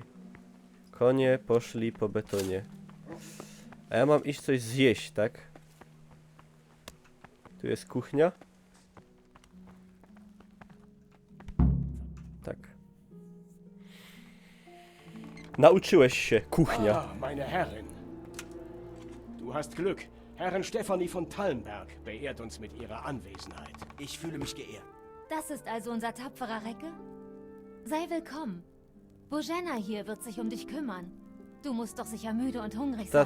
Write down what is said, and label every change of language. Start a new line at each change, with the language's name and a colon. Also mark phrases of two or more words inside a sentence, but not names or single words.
Polish: Konie poszli po betonie. A ja mam iść coś zjeść, tak? Tu jest kuchnia. Tak. Nauczyłeś się, kuchnia.
German: Ah, meine Herrin. Du hast Glück. Herrin Stefanie von Tallenberg beehrt uns mit ihrer Anwesenheit. Ich fühle mich geehrt. Das ist also unser tapferer Recke? Sei willkommen. Bożena hier wird sich um dich kümmern. Du musst doch sicher müde und hungrig sein.